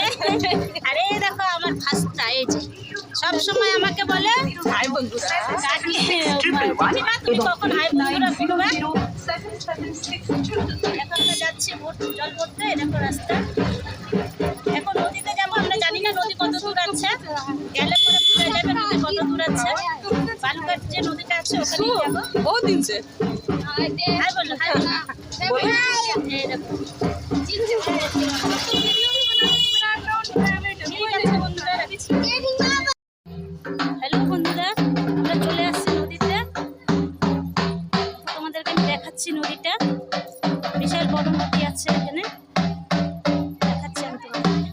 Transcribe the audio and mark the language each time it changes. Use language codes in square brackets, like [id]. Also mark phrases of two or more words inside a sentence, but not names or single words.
[bn] আর এই দেখো আমার ভাস্তা, এই যে সবসময় আমাকে বলে হাই বন্ধুরা, তুমি কখন হাই বন্ধুরা করবে। এখন আমরা যাচ্ছি জল ভরতে। এই দেখো রাস্তা, এখন নদীতে যাবো। আমরা জানি না নদী কত দূর আছে, গেলে পরে বুঝা যাবে নদী কত দূর আছে। বালুঘাট যে নদীটা আছে ওখানে যাবো। [hi] बहुत दिन से हाय बोलो, हाय बोलो। ये देखो [bn] হ্যালো বন্ধুরা, আমরা চলে আসছি নদীতে। তোমাদেরকে আমি দেখাচ্ছি নদীটা, বিশাল বড় নদী আছে এখানে, দেখাচ্ছি আমি তোমাদের।